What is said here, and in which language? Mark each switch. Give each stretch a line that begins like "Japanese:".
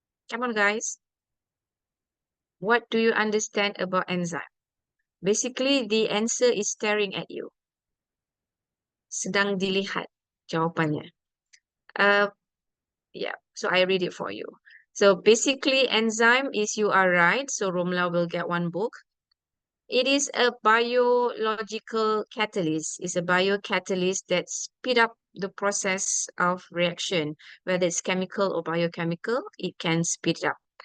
English: Come on, guys. What do you understand about enzyme? Basically, the answer is staring at you.
Malay: Sedang dilihat jawapannya.
English: Yeah, so I read it for you. So basically, enzyme is, you are right. So Romla will get one book. It is a biological catalyst. It's a biocatalyst that speed up the process of reaction, whether it's chemical or biochemical, it can speed it up.